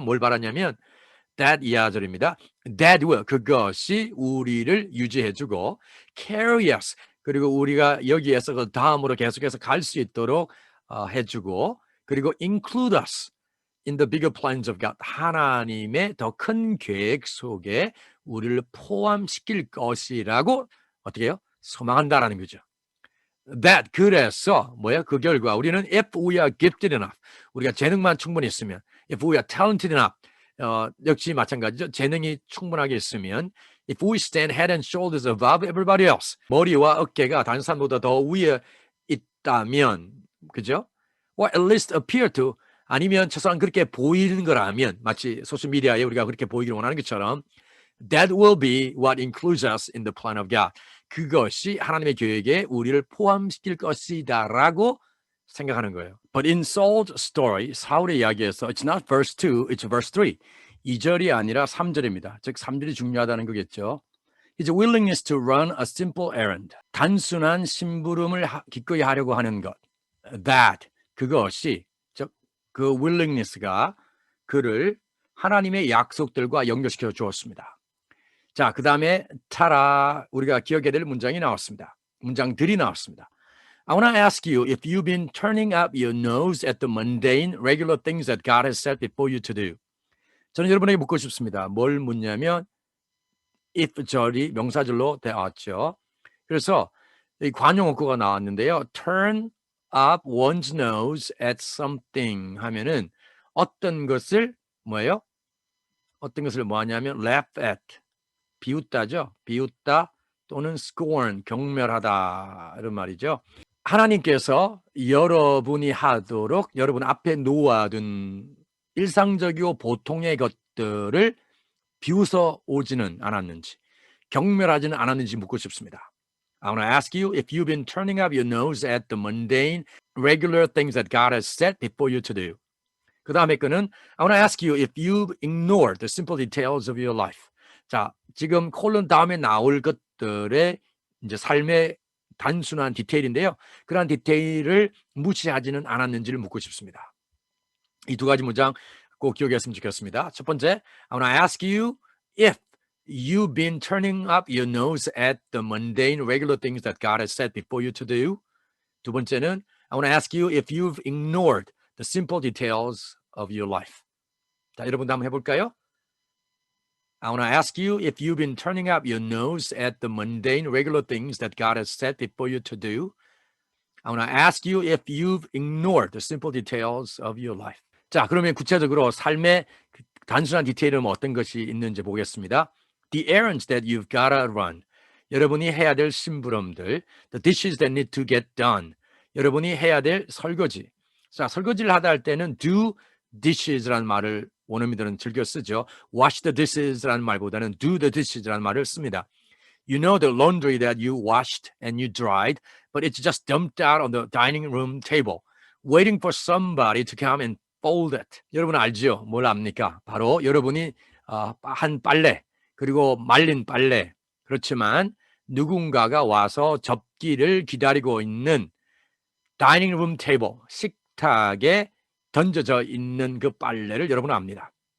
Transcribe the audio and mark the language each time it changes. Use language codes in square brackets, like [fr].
[ko] 뭘 바라냐면 that 이하절입니다. [en] That will, [ko] 그것이 우리를 유지해주고 [en] carry us, [ko] 그리고 우리가 여기에서 그 다음으로 계속해서 갈 수 있도록 해주고, 그리고 [en] include us in the bigger plans of God, [ko] 하나님의 더 큰 계획 속에 우리를 포함시킬 것이라고 어떻게 해요? 소망한다라는 거죠. That, 그래서 뭐야? 그 결과 우리는 [en] if we are gifted enough, [ko] 우리가 재능만 충분히 있으면, [en] if we are talented enough, [ko] 역시 마찬가지죠. 재능이 충분하게 있으면, [en] if we stand head and shoulders above everybody else, [ko] 머리와 어깨가 다른 사람보다 더 위에 있다면, 그죠? [en] Or at least appear to, [ko] 아니면 최소한 그렇게 보이는 거라면, 마치 소셜미디어에 우리가 그렇게 보이기를 원하는 것처럼, [en] that will be what includes us in the plan of God. [ko] 그것이 하나님의 계획에 우리를 포함시킬 것이다라고 생각하는 거예요. [en] But in Saul's story, [ko] 사울의 이야기에서 [en] it's not verse 2, it's verse 3. [ko] 2절이 아니라 3절입니다. 즉 3절이 중요하다는 거겠죠. [en] His willingness to run a simple errand. [ko] 단순한 심부름을 기꺼이 하려고 하는 것. That, 그것이, 즉 그 willingness가 그를 하나님의 약속들과 연결시켜 주었습니다. 자, 그 다음에 타라, 우리가 기억해야 될 문장이 나왔습니다. 문장들이 나왔습니다. [en] I want to ask you if you've been turning up your nose at the mundane, regular things that God has set before you to do. [ko] 저는 여러분에게 묻고 싶습니다. 뭘 묻냐면 if 절이 명사절로 나왔죠. 그래서 이 관용어구가 나왔는데요. [en] turn up one's nose at something [ko] 하면은 어떤 것을 뭐예요? 어떤 것을 뭐 하냐면 [en] laugh at, [ko] 비웃다죠. 비웃다 또는 scorn, 경멸하다 이런 말이죠. 하나님께서 여러분이 하도록 여러분 앞에 놓아둔 일상적이고 보통의 것들을 비웃어 오지는 않았는지, 경멸하지는 않았는지 묻고 싶습니다. [en] I want to ask you if you've been turning up your nose at the mundane, regular things that God has set before you to do. [ko] 그 다음에 거는 [en] I want to ask you if you've ignored the simple details of your life. [ko] 자, 지금 콜론 다음에 나올 것들의 이제 삶의 단순한 디테일인데요. 그러한 디테일을 무시하지는 않았는지를 묻고 싶습니다. 이 두 가지 문장 꼭 기억했으면 좋겠습니다. 첫 번째, [en] I want to ask you if you've been turning up your nose at the mundane, regular things that God has set before you to do. [ko] 두 번째는, [en] I want to ask you if you've ignored the simple details of your life. [ko] 자, 여러분도 한번 해볼까요? [en] I want to ask you if you've been turning up your nose at the mundane, regular things that God has set before you to do. I want to ask you if you've ignored the simple details of your life. [ko] 자, 그러면 구체적으로 삶의 단순한 디테일은 어떤 것이 있는지 보겠습니다. [en] The errands that you've gotta run. [ko] 여러분이 해야 될 심부름들. [en] The dishes that need to get done. [ko] 여러분이 해야 될 설거지. 자, 설거지를 하다 할 때는 [en] do dishes [ko] 라는 말을 원어민들은 즐겨 쓰죠. [en] wash the dishes [ko] 라는 말보다는 [en] do the dishes [ko] 라는 말을 씁니다. [en] You know the laundry that you washed and you dried, but it's just dumped out on the dining room table, waiting for somebody to come and fold it. [ko] 여러분 알죠? 뭘 압니까? 바로 여러분이 한 빨래, 그리고 말린 빨래. 그렇지만 누군가가 와서 접기를 기다리고 있는 다이닝 룸 테이블, 식탁에 던져져 있는 그 빨래를 여러분 압니다.